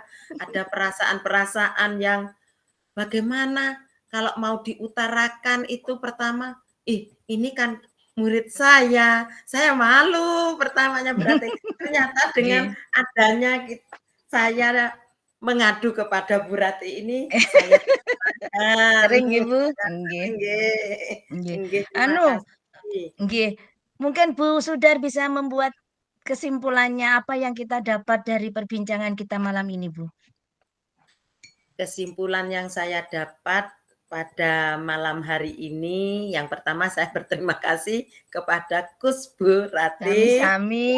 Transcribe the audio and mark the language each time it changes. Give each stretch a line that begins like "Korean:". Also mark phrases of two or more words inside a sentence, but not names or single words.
Indonesian: Ada perasaan-perasaan yang bagaimana kalau mau diutarakan itu pertama, "Ih, ini kan murid saya malu pertamanya berarti. Ternyata dengan
Javanese: Nggih.
Indonesian: adanya saya mengadu kepada Bu Rati ini, saya tercerahkan.
Javanese: Sering nggih, Bu? Nggih, Nggih, nggih. nggih,
Indonesian: terima Anu, kasih. nggih, mungkin Bu Sudar bisa membuat kesimpulannya apa yang kita dapat dari perbincangan kita malam ini, Bu? Kesimpulan yang saya dapat pada malam hari ini, yang pertama saya berterima kasih kepada Kus Bu Ratih yang